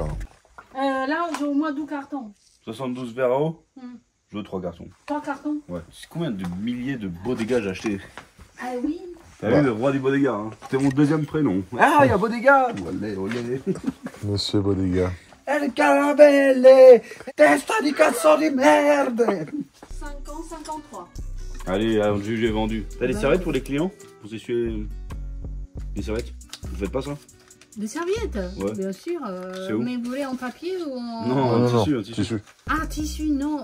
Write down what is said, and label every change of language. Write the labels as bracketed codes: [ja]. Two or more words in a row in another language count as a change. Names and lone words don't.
[fr] Hein. Là, j'ai au moins 12 cartons. 72 verres à eau? Hmm. Je veux 3 cartons. 3 cartons? Ouais. C'est combien de milliers de beaux dégâts j'ai acheté? Ah oui. T'as vu le roi des beaux dégâts, hein? C'était mon deuxième prénom. Ah, il y a beaux dégâts. Olé, olé. Monsieur Bodega. [it] El caravelle. Testa di cazzo di merde. [fr] 53. Allez, j'ai vendu. T'as des serviettes pour les clients? Vous essuyer les serviettes? Vous faites pas ça? Des serviettes? Ouais. Bien sûr. C'est où? Mais vous voulez en papier ou en... Non, Non, un tissu. tissu. Ah, tissu, non.